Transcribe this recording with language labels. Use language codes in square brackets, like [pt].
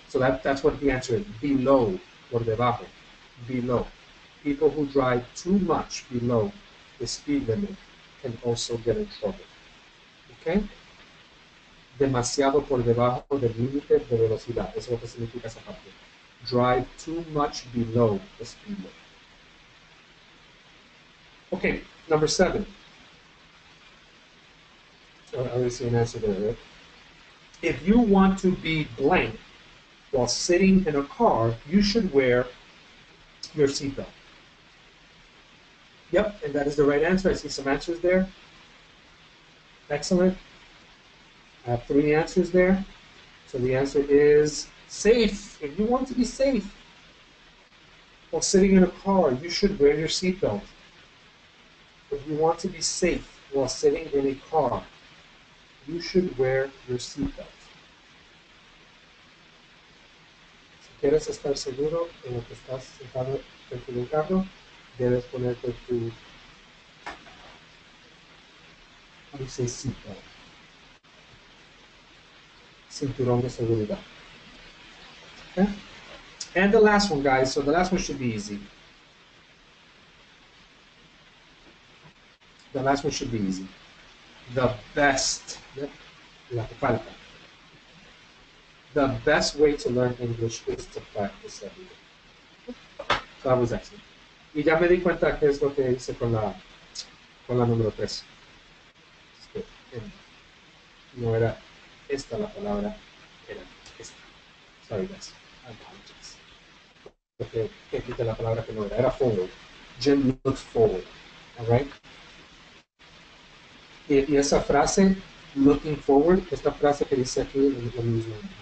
[en] So that's what the answer is. Below, [es] por debajo, [en] below. People who drive too much below the speed limit can also get in trouble. Okay? [es] Demasiado por debajo del límite de velocidad. Eso es lo que significa esa parte. [en] Drive too much below the speed limit. Okay, number 7. I see an answer there, right? If you want to be blank while sitting in a car, you should wear your seatbelt. Yep, and that is the right answer. I see some answers there. Excellent. I have 3 answers there. So the answer is safe. If you want to be safe while sitting in a car, you should wear your seatbelt. If you want to be safe while sitting in a car, you should wear your seatbelt. [es] Si quieres estar seguro en lo que estás sentado dentro de un carro, debes ponerte tu [en] seatbelt. [es] Cinturón de seguridad. [en] Okay? And the last one, guys. So the last one should be easy. The last one should be easy. The best, [es] la que falta. [en] The best way to learn English is to practice every day. So that was excellent. [es] Y ya me di cuenta que es lo que hice con la número 3. No era esta la palabra, era esta. Sorry guys, I apologize. Porque quité la palabra que no era forward. [en] Jim looks forward, all right? [es] Y esa frase, [en] looking forward, [es] esta frase que dice aquí es lo mismo.